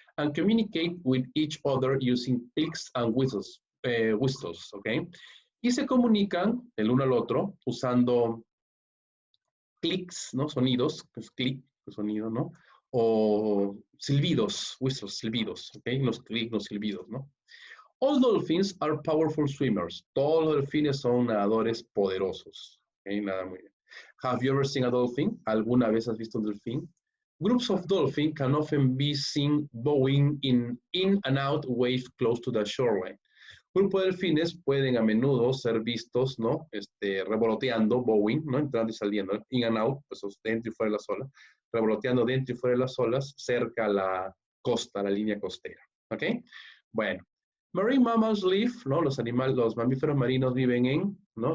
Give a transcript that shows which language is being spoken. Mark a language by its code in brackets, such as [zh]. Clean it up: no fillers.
[en] And communicate with each other using clicks and whistles, ¿ok? [es] Y se comunican el uno al otro usando clics, ¿no? Sonidos, pues clic, pues sonido, ¿no? O silbidos, whistles, silbidos, ¿ok? Los clics, los silbidos, ¿no? [en] All dolphins are powerful swimmers. [es] Todos los delfines son nadadores poderosos. ¿Ok? Nada muy bien. [en] Have you ever seen a dolphin? [es] ¿Alguna vez has visto un delfín? [en] Groups of dolphins can often be seen bowing in and out waves close to the shoreline. [es] Grupos de delfines pueden a menudo ser vistos, ¿no? Revoloteando, bowing, ¿no? Entrando y saliendo, in and out, pues dentro y fuera de las olas, revoloteando dentro y fuera de las olas, cerca a la costa, la línea costera, ¿ok? Bueno, [en] marine mammals live, [es] ¿no? Los mamíferos marinos viven ¿no?